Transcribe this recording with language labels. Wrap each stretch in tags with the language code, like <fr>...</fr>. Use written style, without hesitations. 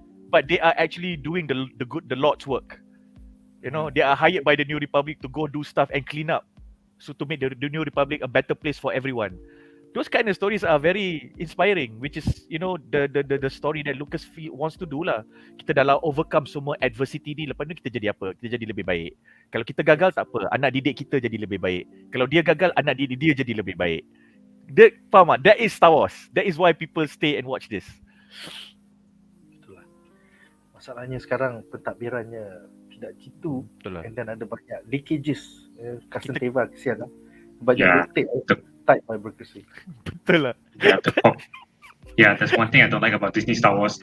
<en>But they are actually doing the Lord's work. You know, they are hired by the New Republic to go do stuff and clean up. So to make the New Republic a better place for everyone. Those kind of stories are very inspiring, which is, you know, the story that Lucas wants to do lah.</en> <ms>Kita dah overcome semua adversity ni, lepas ni kita jadi apa? Kita jadi lebih baik. Kalau kita gagal tak apa, anak didik kita jadi lebih baik. Kalau dia gagal, anak didik dia jadi lebih baik. Faham tak?</ms> <en>That is Star Wars. That is why people stay and watch this.</en> <ms>Itulah. Masalahnya sekarang pentadbirannya tidak gitu. Betul lah.</ms> <en>And then</en> <ms>ada banyak leakages. Custom Teva kesian lah. Banyak type by bureaucracy. Betul lah.</ms> <en>That's one thing I don't like about Disney Star Wars.</en>